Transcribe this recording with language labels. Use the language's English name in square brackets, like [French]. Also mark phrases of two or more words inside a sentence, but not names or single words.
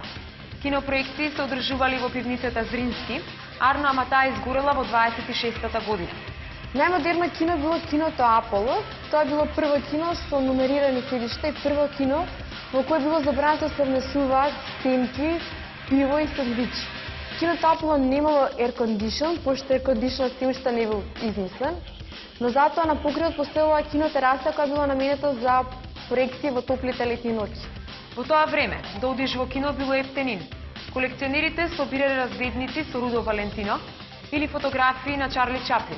[Macedonian] Кинопроекции се одржували во пивницата Зрински, Арно Амата изгорела во 26-та година. Најмодерно кино било киното Аполо. Тоа било прво кино со нумерирани седишта и прво кино во кое било забрането да се внесуваат семки, пиво и сандвичи. Киното Аполо немало [English] air condition, [Macedonian] пошто [English] air condition [Macedonian] се уште не бил измислен, но затоа на покривот постоела кинотераса која била наменета за проекции во топлите летни ноќи. Во тоа време, да одиш во кино било ефтенин. Колекционерите собирале разгледници со Рудо Валентино или фотографии на Чарли Чаплин.